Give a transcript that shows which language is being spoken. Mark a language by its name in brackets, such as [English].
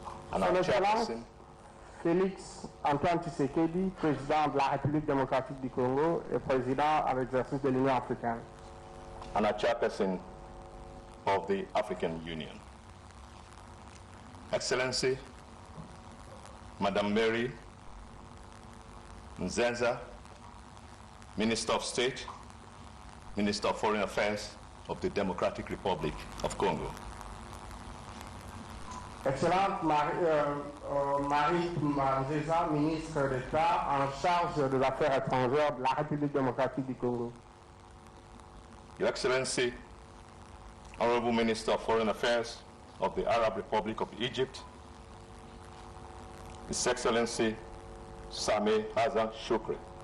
[French] Son Excellence Félix Antoine Tshisekedi, Président de la République démocratique du Congo et Président à l'exercice de l'Union africaine. [English] And a chairperson of the African Union. Excellency, Madame Mary Nzenza, Minister of State, Minister of Foreign Affairs of the Democratic Republic of Congo. [French] Excellente Marie Nzenza, ministre d'État en charge des Affaires étrangères de la République démocratique du Congo. [English] Your Excellency, Honorable Minister of Foreign Affairs of the Arab Republic of Egypt, His Excellency Sameh Hassan Shoukry.